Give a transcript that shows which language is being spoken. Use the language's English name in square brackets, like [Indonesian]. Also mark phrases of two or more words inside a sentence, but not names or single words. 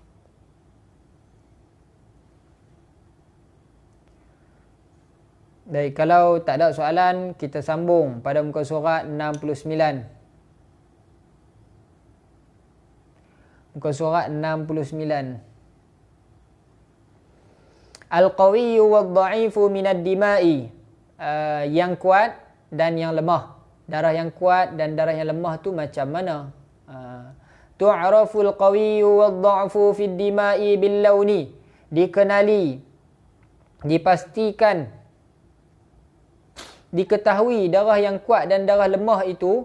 [Malay] Baik, kalau tak ada soalan, kita sambung pada muka surat 69. Muka surat 69. [Arabic] القوي والضعيف من الدماء. [Malay] Yang kuat dan yang lemah. Darah yang kuat dan darah yang lemah tu macam mana? [Arabic] تعرف القوي والضعف في الدماء باللون. [Malay] Dikenali, dipastikan, diketahui darah yang kuat dan darah lemah itu.